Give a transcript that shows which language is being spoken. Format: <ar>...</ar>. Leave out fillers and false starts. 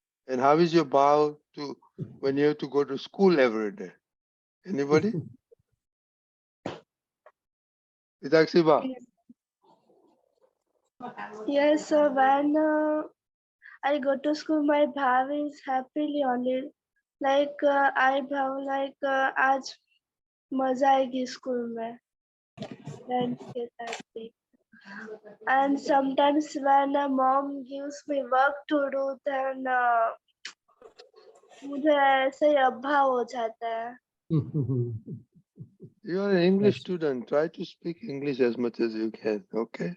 <en>And how is your bhav to when you have to go to school every day? Anybody? Idaksiba? Yes, so when I go to school, my bhav is happily only. Like I bhav like</en> <hi>आज मजा आएगी school में friends के साथ भी.</hi> <en>And sometimes when mom gives me work to do, then</en> <hi>मुझे ऐसे ही अभाव हो जाता है.</hi> <en>You are an English student. Try to speak English as much as you can. Okay?</en>